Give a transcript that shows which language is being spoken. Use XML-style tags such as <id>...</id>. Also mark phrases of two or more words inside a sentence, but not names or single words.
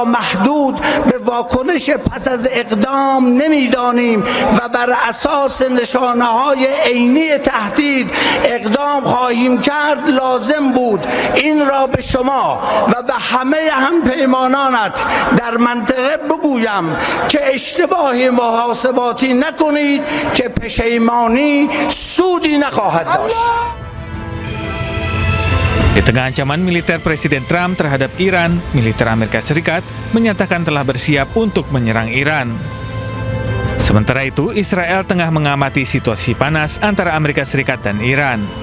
<fa>محدود به واکنش پس از اقدام نمی‌دانیم و بر اساس نشانه‌های عینی تهدید اقدام خواهیم کرد لازم بود این را به شما و به همه همپیمانانت در منطقه بگویم که اشتباه محاسباتی نکنید که پشیمانی سودی نخواهد داشت.</fa> <id>Di tengah ancaman militer Presiden Trump terhadap Iran, militer Amerika Serikat menyatakan telah bersiap untuk menyerang Iran. Sementara itu, Israel tengah mengamati situasi panas antara Amerika Serikat dan Iran.</id>